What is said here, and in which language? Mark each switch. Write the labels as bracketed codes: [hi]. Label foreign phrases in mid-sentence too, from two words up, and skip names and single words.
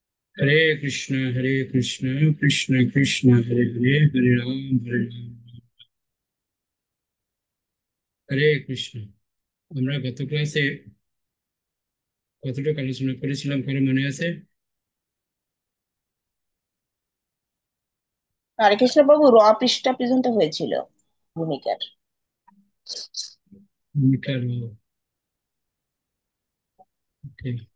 [bn] हरे कृष्ण कृष्ण कृष्ण हरे हरे हरे राम हरे कृष्ण। আমরা গত ক্লাসে কতটুকু আলোচনা করেছিলাম কারো মনে আছে? হরে কৃষ্ণ বাবু পৃষ্ঠা পর্যন্ত হয়েছিল ভূমিকার। ভূমিকার ওকে।